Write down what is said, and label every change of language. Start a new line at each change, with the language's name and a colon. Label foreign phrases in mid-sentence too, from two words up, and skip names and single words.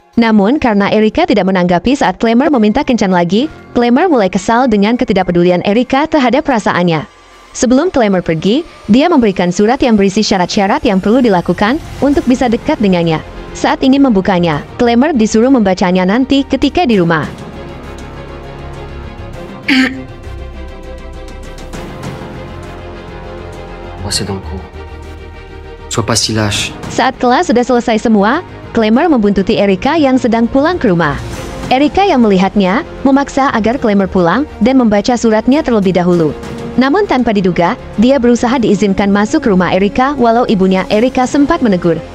Indonesian: Namun, karena Erika tidak menanggapi saat Clemmer meminta kencan lagi, Clemmer mulai kesal dengan ketidakpedulian Erika terhadap perasaannya. Sebelum Clemmer pergi, dia memberikan surat yang berisi syarat-syarat yang perlu dilakukan untuk bisa dekat dengannya. Saat ingin membukanya, Clemmer disuruh membacanya nanti ketika di rumah.
French: Moi, c'est dans le coup. Sois pas si lâche.
Indonesian: Saat kelas sudah selesai semua, Clemmer membuntuti Erika yang sedang pulang ke rumah. Erika yang melihatnya, memaksa agar Clemmer pulang dan membaca suratnya terlebih dahulu. Namun tanpa diduga, dia berusaha diizinkan masuk ke rumah Erika walau ibunya Erika sempat menegur.